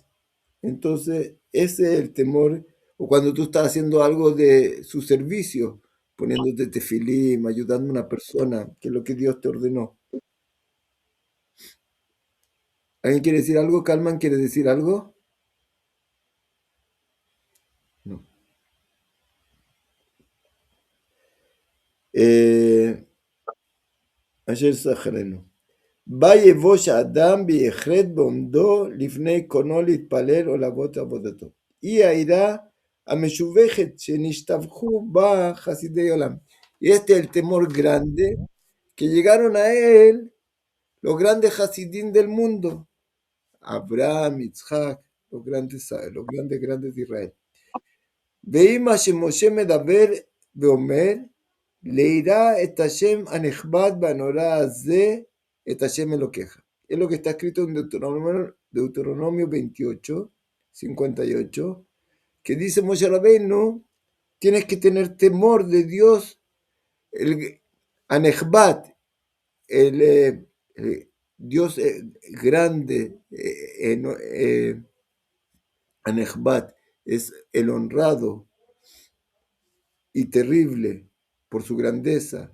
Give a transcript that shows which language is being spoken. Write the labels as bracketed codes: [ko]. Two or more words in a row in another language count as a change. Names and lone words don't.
[es] Entonces, ese es el temor, o cuando tú estás haciendo algo de su servicio, poniéndote tefilim, ayudando a una persona, que es lo que Dios te ordenó. ¿Alguien quiere decir algo? ¿Kalman quiere decir algo? No. Ayer Sajareno. [he] ויבוש האדם ביחרד בעומדו לפני קונו להתפלל או לעבוד עבודתו. היא העירה המשובחת שנשתבחו בה חסידי עולם. [es] Y este es el temor grande que llegaron a él los grandes hasidim del mundo. Abraham, Yitzhak, los grandes de Israel. [he] ואם שמשה מדבר ואומר, לירא את השם הנכבד והנורא הזה, את השם אלוקיך. [es] Es lo que está escrito en Deuteronomio 28, 58, que dice Moshe Rabbeinu, tienes que tener temor de Dios, el Anechbat, el Dios grande, Anechbat, es el honrado y terrible por su grandeza.